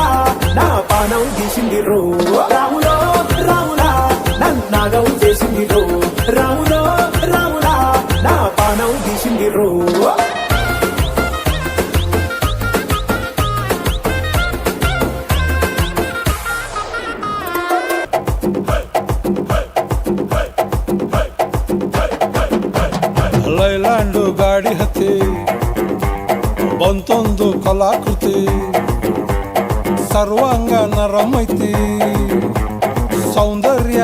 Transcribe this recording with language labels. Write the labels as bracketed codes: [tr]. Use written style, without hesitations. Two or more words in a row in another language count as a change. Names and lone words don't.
[te] నా పానం తీసిందిరో రాములో రాములా నన్నాగం చేసిందిరో రాములో రాములా నా పానం తీసిందిరో [kn] ಲೈಲ್ಯಾಂಡು ಗಾಡಿ ಹತ್ತಿ ಬಂತೊಂದು ಕಲಾಕೃತಿ ಸರ್ವಾಂಗ ನರಮೈತಿ ಸೌಂದರ್ಯ